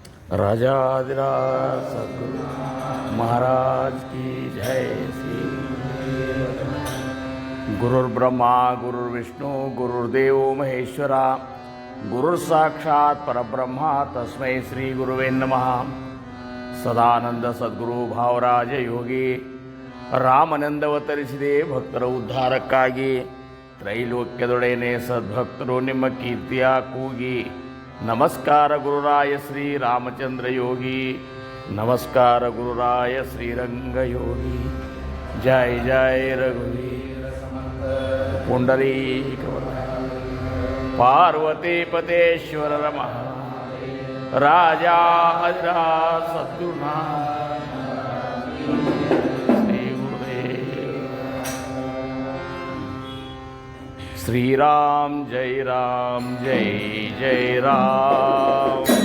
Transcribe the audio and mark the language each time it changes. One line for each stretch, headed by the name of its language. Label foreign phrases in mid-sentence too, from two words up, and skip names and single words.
Hindi: राजाधिराज सद्गुरु महाराज की जय।
Sanskrit: श्री गुरुर्ब्रह्मा गुरुर्विष्णु गुरुर्देव महेश्वरा गुरुर्साक्षात् परब्रह्मा तस्मै श्री गुरुवे नमः।
Kannada: ಸದಾನಂದ ಸದ್ಗುರು ಭಾವರಾಜ ಯೋಗಿ ರಾಮನಂದವತರಿಸಿದೆ ಭಕ್ತರ ಉದ್ಧಾರಕ್ಕಾಗಿ. ತ್ರೈಲೋಕ್ಯದೊಡೆಯನೆ ಸದ್ಭಕ್ತರು ನಿಮ್ಮ ಕೀರ್ತಿಯ ಕೂಗಿ. ನಮಸ್ಕಾರ ಗುರುರಾಯ ಶ್ರೀ ರಾಮಚಂದ್ರ ಯೋಗಿ, ನಮಸ್ಕಾರ ಗುರುರಾಯ ಶ್ರೀರಂಗ ಯೋಗಿ.
Sanskrit: ಜಯ ಜಯ ರಘುವೀರ ಪುಂಡರೀಕ ಪಾರ್ವತಿ ಪತೇಶ್ವರ ರಮಃ राजा अधिराज सद्गुरुनाथ श्री गुरुदेव। श्री राम जय जय राम।